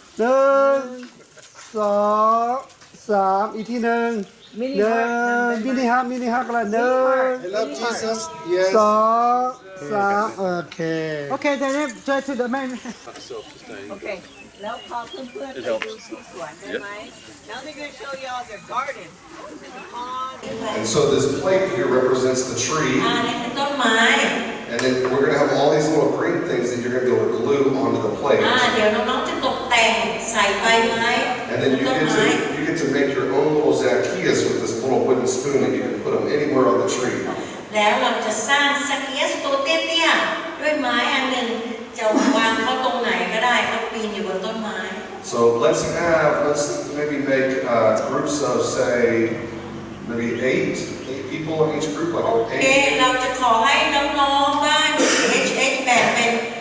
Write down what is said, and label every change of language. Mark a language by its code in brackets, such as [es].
[en] 1 2 3 [th] อีกทีหนึ่งมินิฮักกันเลย [en] 1 I love Jesus yes 2 3 okay okay then try to the man Okay. [th] แล้วพอเพื่อนๆไปดูที่สวนได้ไหม [en] Now they're going to show you all their garden. And so this plate here represents the tree. [th] นี่คือต้นไม้ [en] And then we're going to have all these little green things that you're going to be able to glue onto the plate. [th] เดี๋ยวน้องๆจะตกแต่งใส่ใบไม้ [en] And then you get to make your own little Zacchaeus with this little wooden spoon and you can put them anywhere on the tree. [th] แล้วเราจะสร้างสักเคียสตัวเตี้ยๆด้วยไม้อันหนึ่งจะวางเขาตรงไหนก็ได้เขาปีนอยู่บนต้นไม้ [en] So let's maybe make groups of say maybe 8 people in each group, like โอเค 8. [th] เราจะขอให้น้องๆบ้าน HH แบ่งเป็น